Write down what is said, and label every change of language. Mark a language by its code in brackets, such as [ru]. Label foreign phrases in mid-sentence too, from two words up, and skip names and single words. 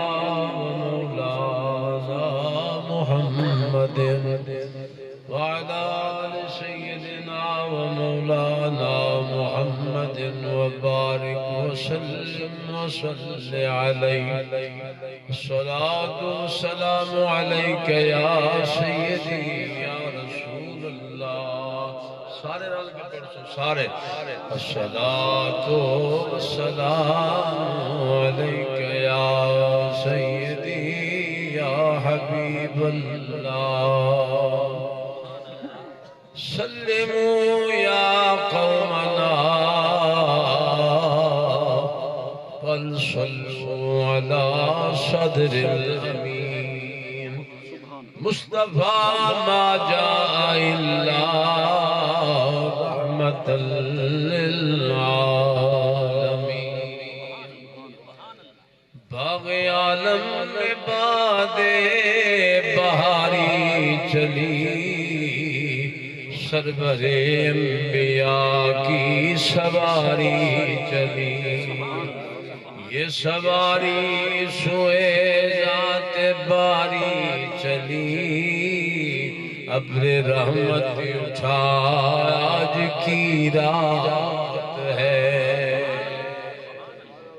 [ar] ومولانا محمد وعلى آل سيدنا ومولانا محمد وبارك وسلم وصل عليه الصلاة والسلام عليك يا سيدي يا رسول الله [pa] سارے رل کے پڑھو سارے [ar] الصلاة والسلام عليك يا سيدي يا حبيب الله سلموا يا قومنا بل صلوا على صدر الأمين مصطفى ما جاء إلا رحمة [ur] للعالمين باغ عالم میں باد بہاری چلی سرور انبیاء کی سواری چلی یہ سواری سوئے ذات باری چلی ابر رحمت اٹھا آج کی رات ہے حمد